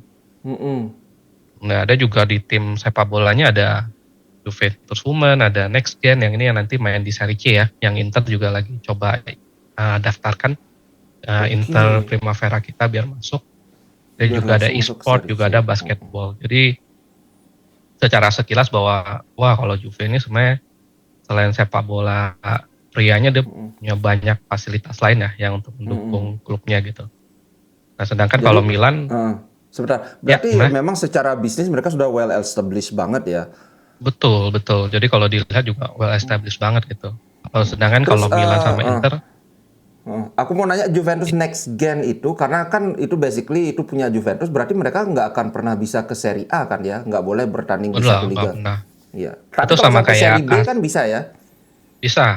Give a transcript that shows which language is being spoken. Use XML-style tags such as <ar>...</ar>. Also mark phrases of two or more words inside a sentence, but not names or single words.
<id>Mm-mm. Nah ada juga di tim sepak bolanya ada Juventus Women, ada Next Gen yang ini yang nanti main di Serie C ya, yang Inter juga lagi coba daftarkan Inter Oke. Primavera kita biar masuk. Dan Biar juga ada langsung masuk ke e-sport, Serie juga C. ada Mm-mm. basketball. Jadi secara sekilas bahwa wah kalau Juve ini sebenarnya selain sepak bola prianya dia Mm-mm. punya banyak fasilitas lain ya yang untuk Mm-mm. mendukung klubnya gitu. Nah sedangkan Jadi, kalau Milan uh, Sebentar, Ya, berarti gimana? memang secara bisnis mereka sudah</id> <en>well established</en> <id>banget ya. Betul, betul. Jadi kalau dilihat juga</id> <en>well established</en> <id>banget gitu. Kalau sedangkan Terus kalau Milan sama Inter, aku mau nanya Juventus next gen itu karena kan itu basically itu punya Juventus berarti mereka nggak akan pernah bisa ke Serie A kan ya, nggak boleh bertanding di satu udah nggak liga. pernah. Iya. Tapi Itu kalau sama sampai Serie kayak B kan bisa ya. bisa.</id>